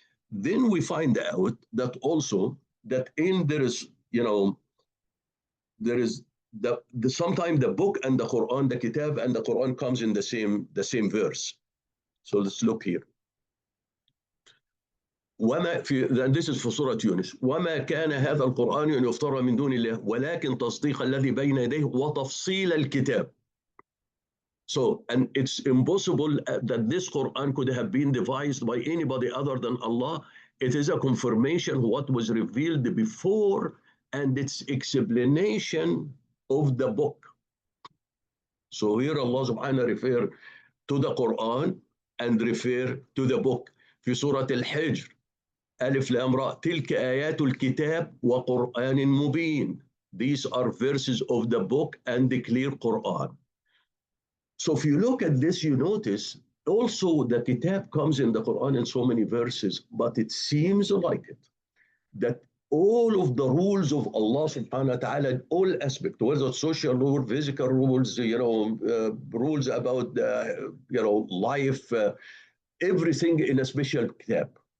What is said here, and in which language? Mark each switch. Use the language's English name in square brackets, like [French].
[English] Then we find out that also that in there is, you know, there is the sometimes the book and the Quran, the kitab and the Quran comes in the same verse. So let's look here. [Arabic] وما في, [English] and this is for Surah Yunus. [Arabic] وما كان هذا القرآن أن يفترى من دون الله ولكن تصديق الذي بين يديه وتفصيل الكتاب. [English] So, and it's impossible that this Quran could have been devised by anybody other than Allah. It is a confirmation of what was revealed before and its explanation of the book. So here Allah subhanahu refer to the Quran and refer to the book. [Arabic] في سورة الحجر ألف لام را تلك آيات الكتاب وقرآن مبين. [English] These are verses of the book and the clear Quran. So if you look at this, you notice also the kitab comes in the Quran in so many verses, but it seems like it, that all of the rules of Allah subhanahu wa ta'ala, all aspects, whether social rules, physical rules, rules about, life, everything in a special kitab.